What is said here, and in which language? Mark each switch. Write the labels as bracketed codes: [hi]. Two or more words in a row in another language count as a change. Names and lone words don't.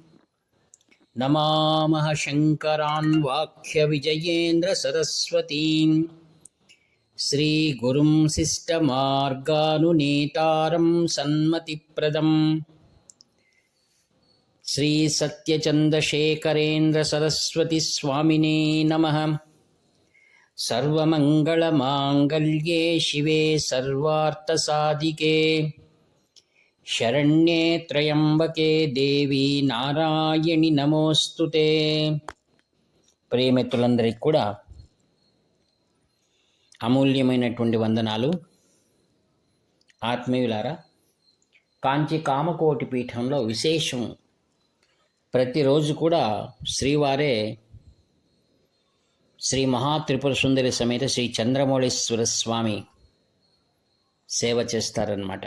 [sa] नमामः शङ्करान् वाक्यविजयेन्द्रसरस्वतीं श्रीगुरुं शिष्टमार्गानुनेतारं सन्मतिप्रदम् श्रीसत्यचन्द्रशेखरेन्द्रसरस्वतीस्वामिने नमः। सर्वमङ्गलमाङ्गल्ये शिवे सर्वार्थसाधिके शरण्ये त्र्यम्बके देवी నారాయణి నమోస్తుతే। [te] ప్రియమిత్రులందరికీ కూడా అమూల్యమైనటువంటి వందనాలు. ఆత్మీయులారా, కాంచి కామకోటి పీఠంలో విశేషం ప్రతిరోజు కూడా శ్రీవారే శ్రీ మహాత్రిపుర సుందరి సమేత శ్రీ చంద్రమౌళీశ్వర స్వామి సేవ చేస్తారన్నమాట.